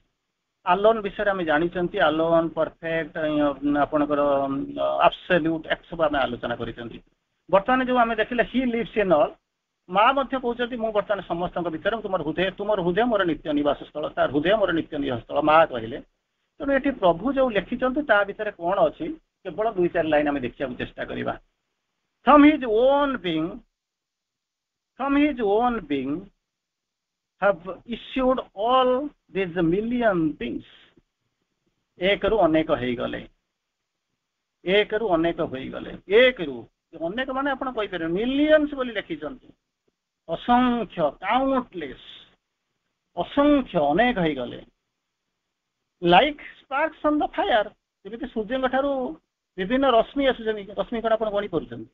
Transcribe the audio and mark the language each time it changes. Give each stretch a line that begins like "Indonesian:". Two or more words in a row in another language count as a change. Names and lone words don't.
Odia: ଆଲୋନ ବିଷୟରେ ଆମେ ଜାଣିଛନ୍ତି, ଆଲୋନ, ପରଫେକ୍ଟ, ଆପଣଙ୍କର ଆବସଲ୍ୟୁଟ, ସବୁ ଆମେ ଆଲୋଚନା କରିଛନ୍ତି। ବର୍ତ୍ତମାନ ଯୋଉ ଆମେ ଦେଖିଲେ
English: he lives in all,
Odia: ମା ମଧ୍ୟ କହୁଛନ୍ତି ମୁଁ ବର୍ତ୍ତମାନ ସମସ୍ତଙ୍କ ଭିତରେ, ତୁମର ହୃଦୟ ମୋର ନିତ୍ୟ ନିବାସ ସ୍ଥଳ, ତାର ହୃଦୟ ମୋର ନିତ୍ୟ ନିବାସ ସ୍ଥଳ, ମା କହିଲେ। ତେଣୁ ଏଠି ପ୍ରଭୁ ଯୋଉ ଲେଖିଛନ୍ତି ତା ଭିତରେ କଣ ଅଛି, କେବଳ 2-4 ଲାଇନ ଆମେ ଦେଖିବାକୁ ଚେଷ୍ଟା କରିବା।
English: From his own being have issued all these million things.
Odia: ଏକରୁ ଅନେକ ହେଇଗଲେ, ଏକରୁ ଅନେକ ହୋଇଗଲେ। ଏକରୁ ଅନେକ ମାନେ ଆପଣ କହିପାରିବେ ମିଲିୟନ୍ସ ବୋଲି ଲେଖିଛନ୍ତି, ଅସଂଖ୍ୟ, କାଉଣ୍ଟଲେସ୍, ଅସଂଖ୍ୟ, ଅନେକ ହେଇଗଲେ।
English: like sparks on the fire,
Odia: ଯେମିତି ସୂର୍ଯ୍ୟଙ୍କ ଠାରୁ ବିଭିନ୍ନ ରଶ୍ମି ଆସୁଛନ୍ତି, ରଶ୍ମି କଣ ଆପଣ ଗଣି କରୁଛନ୍ତି?